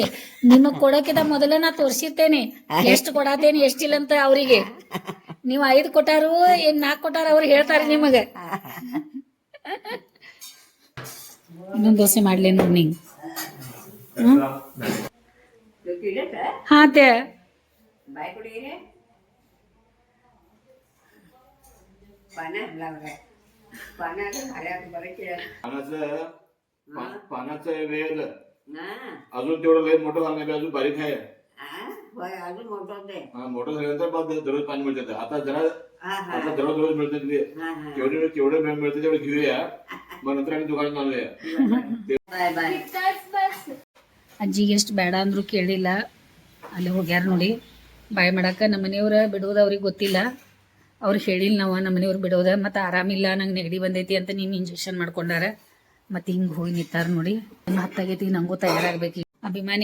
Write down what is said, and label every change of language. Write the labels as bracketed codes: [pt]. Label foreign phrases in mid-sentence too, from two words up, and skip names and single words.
[kn] ನಿಮಗ್ ಕೊಡೋಕಿಂತ ಮೊದಲ ನಾ ತೋರ್ಸಿರ್ತೇನೆ ಎಷ್ಟು ಕೊಡಾತೇನಿ ಎಷ್ಟಿಲ್ಲ ಅಂತ ಅವ್ರಿಗೆ. ನೀವ್ 5 ಕೊಟ್ಟಾರು ಏನ್ 4 ಕೊಟ್ಟಾರ ಅವ್ರಿಗೆ ಹೇಳ್ತಾರೆ ನಿಮಗ. ಇನ್ನೊಂದು ದೋಸೆ ಮಾಡ್ಲಿ ನೋಡಿ ನಿಂಗ್. ಹಾ ತೇ [mr] पानाचं वेळ अजून तेवढं लय मोठं झालं नाही, अजून बारीक आहे. मोठं झाल्यानंतर दररोज पाणी मिळतं. आता दररोज मिळतं. तेवढे मिळतं तेवढे घेऊया, मग नंतर आम्ही दुकानात आणूया. [kn] ಅಜ್ಜಿಗೆ ಎಷ್ಟು ಬೇಡ ಅಂದ್ರು ಕೇಳಿಲ್ಲ. ಅಲ್ಲಿ ಹೋಗ್ಯಾರ ನೋಡಿ ಬಾಯ್ ಮಾಡಕ್ಕೆ. ನಮ್ಮ ಮನೆಯವ್ರ ಬಿಡೋದು ಅವ್ರಿಗೆ ಗೊತ್ತಿಲ್ಲ. ಅವ್ರು ಹೇಳಿಲ್ಲ ನಾವು ನಮ್ಮ ಮನೆಯವ್ರು ಬಿಡೋದ. ಮತ್ತು ಆರಾಮಿಲ್ಲ, ನಂಗೆ ನೆಗಡಿ ಬಂದೈತಿ ಅಂತ ನೀನು ಇಂಜೆಕ್ಷನ್ ಮಾಡ್ಕೊಂಡಾರ. ಮತ್ತು ಹಿಂಗೆ ಹೋಗಿ ನಿಂತಾರ ನೋಡಿ. 10 ಆಗೈತಿ, ನಂಗೂ ತಯಾರಾಗಬೇಕು.